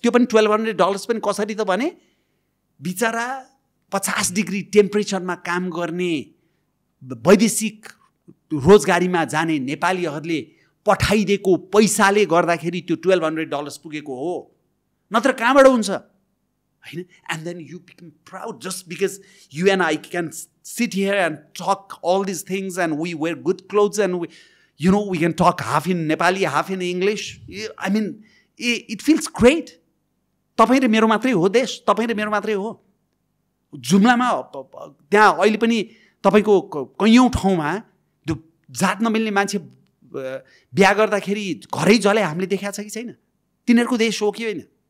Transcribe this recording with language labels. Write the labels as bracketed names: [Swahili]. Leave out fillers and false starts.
[Nepali] त्यो पनि $1,200 पनि कसरी त भने बिचरा 50 डिग्री टेम्परेचरमा काम गर्ने वैदेशिक रोजगारीमा जाने नेपालीहरूले पठाइदिएको पैसाले गर्दाखेरि त्यो $1,200 पुगेको हो, नत्र कहाँबाट हुन्छ होइन. [English] And then you become proud just because you and I can sit here and talk all these things and we wear good clothes and we can talk half in Nepali, half in English. I mean, it feels great. [Nepali] तपाईँ र मेरो मात्रै हो देश, तपाईँ र मेरो मात्रै हो. जुम्लामा त्यहाँ अहिले पनि तपाईँको कैयौँ ठाउँमा त्यो जात नमिल्ने मान्छे बिहा गर्दाखेरि घरै जले हामीले देखाएको छ कि छैन? तिनीहरूको देश हो कि होइन?